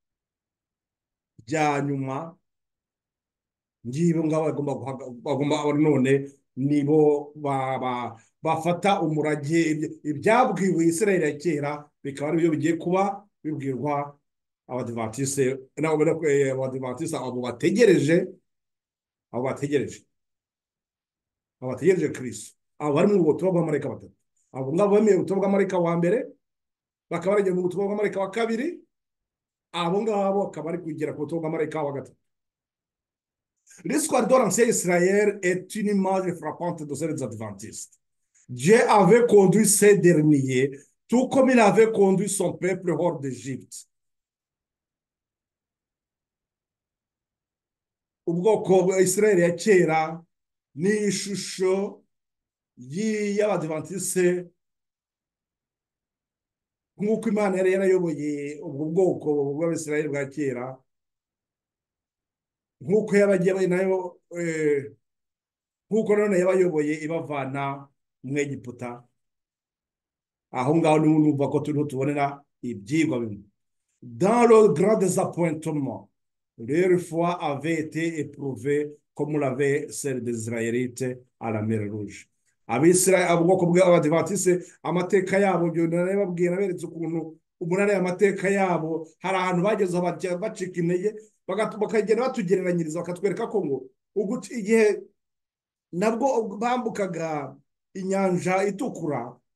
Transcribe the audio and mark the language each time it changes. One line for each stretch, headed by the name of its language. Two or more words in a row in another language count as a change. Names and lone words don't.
Kinyarwanda: rya nyuma, ngibo ngabo bagomba none nibo bafata umurage ibyabwiwe Isirayeli ya kera, bikaba ari byo bigiye kuba bibwirwa Abadivantiste abo bategereje Kristo, abo bari mu butumwa bw'amarayika 3. Abo ngabo bemeye ubutumwa bw'amarayika wa mbere, bakaba bagiye mu butumwa bw'amarayika wa 2, abo ngabo bakaba bari kugera ku butumwa bw'amarayika wa 3.
French: L'histoire de l'ancien Israël est une image frappante de celle des adventistes. Dieu avait conduit ces derniers tout comme il avait conduit son peuple hors d'Égypte.
Kinyarwanda: Ubwoko bwa Israel ya kera ni ishusho y'Abadivantiste, nk'uko Imana yari yarayoboye ubwo bwoko bw'Abisirayeli bwa kera, nk'uko yabagiye nayo nk'uko none yabayoboye ibavana mu Egiputa. Aho ngaho niho numva ko turiho tubonera ibyigwa bimwe.
French: Dans le grand désappointement, leur foi avait été éprouvée comme l'avait celle des Israélites à la mer Rouge.
Kinyarwanda: Abisirayeli, ubwoko bw'Abadivantiste, amateka yabo byo narababwira beretse ukuntu umunara amateka yabo hari ahantu bageze bacika intege, bakagenda batugereranyiriza bakatwereka ko ngo igihe nabwo bambukaga inyanja itukura,